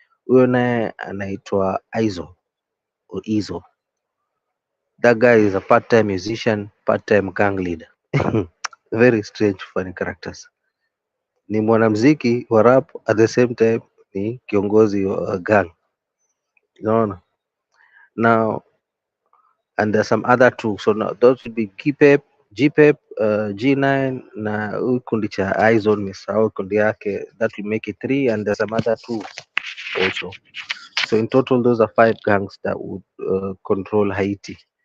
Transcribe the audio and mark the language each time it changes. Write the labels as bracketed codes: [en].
[sw] Huyo naye anaitwa Izo. [en] That guy is a part-time musician, part-time gang leader. Very strange, funny characters. [sw] Ni mwanamuziki wa rap, [en] at the same time [sw] ni kiongozi wa gang. Unaona? [en] Now, and there's some other 2. So now those would be GPEP, G9 [sw] na huyu kundi cha Izone nimesahau kundi yake, [en] that will make it 3, and there's some other 2 also. So in total those are 5 gangs that would control Haiti.